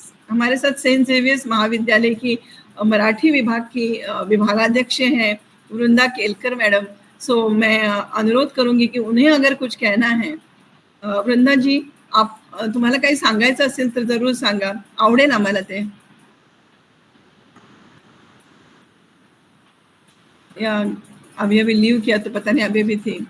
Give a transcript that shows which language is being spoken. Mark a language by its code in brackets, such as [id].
[hi] हमारे साथ Saint Xavier's महाविद्यालय की मराठी विभाग की विभागाध्यक्ष हैं वृंदा केलकर मैडम। सो मैं अनुरोध करूंगी कि उन्हें अगर कुछ कहना है। [mr] वृंदा जी, आप तुम्हाला काही सांगायचं असेल तर जरूर सांगा, आवडेल आम्हाला ते। [hi] या अभी अभी लीव किया तो पता नहीं अभी भी थी।